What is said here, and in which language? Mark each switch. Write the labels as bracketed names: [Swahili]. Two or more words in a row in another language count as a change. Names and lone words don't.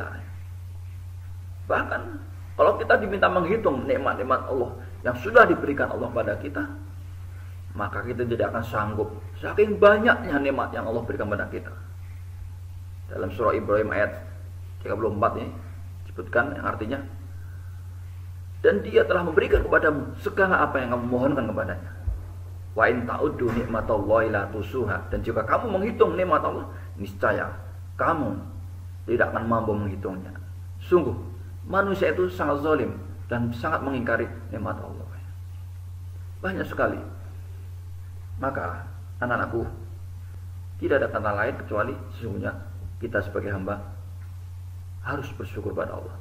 [Indonesian] Bahkan kalau kita diminta menghitung nikmat-nikmat Allah yang sudah diberikan Allah pada kita, maka kita tidak akan sanggup saking banyaknya nikmat yang Allah berikan pada kita. Dalam surah Ibrahim ayat 34 ini disebutkan yang artinya, dan Dia telah memberikan kepadamu segala apa yang kamu mohonkan kepadanya. [Arabic] وإن تعدوا نعمة الله لا تحصوها. [Indonesian] Dan jika kamu menghitung nikmat Allah, niscaya kamu tidak akan mampu menghitungnya. Sungguh manusia itu sangat zalim dan sangat mengingkari nikmat Allah. Banyak sekali. Maka anak-anakku, tidak ada kata lain kecuali sesungguhnya kita sebagai hamba harus bersyukur pada Allah.